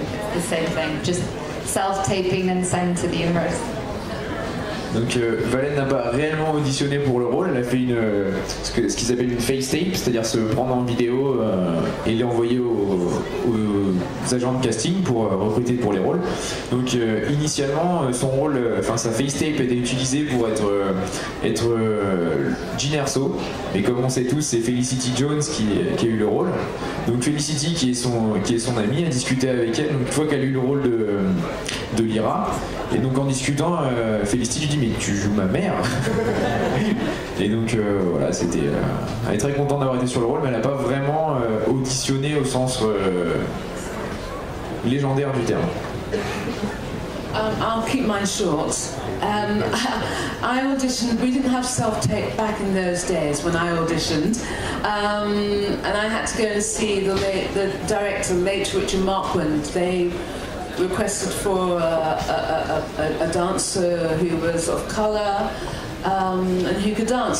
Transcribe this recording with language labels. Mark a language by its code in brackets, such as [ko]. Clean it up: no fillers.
[en] It's the same thing, just self-taping and sent to the universe. [fr] Donc Valène n'a pas réellement auditionné pour le rôle, elle a fait ce qui s'appelle une face tape, c'est-à-dire se prendre en vidéo et l'envoyer aux agents de casting pour recruter pour les rôles. Donc initialement son rôle, sa face tape était utilisée pour être Jyn Erso, mais comme on sait tous, c'est Felicity Jones qui a eu le rôle. Donc Felicity, qui est son amie, a discuté avec elle. Donc une fois qu'elle a eu le rôle de Lyra, et donc en discutant, Felicity lui dit: "Mais tu joues ma mère." Et donc voilà, elle est très contente d'avoir été sur le rôle, mais elle n'a pas vraiment auditionné au sens légendaire du terme. [en] I'll keep mine short. I auditioned, we didn't have self-tape back in those days when I auditioned, and I had to go and see the director, late Richard Marquand. They requested for a dancer who was of colour and who could dance.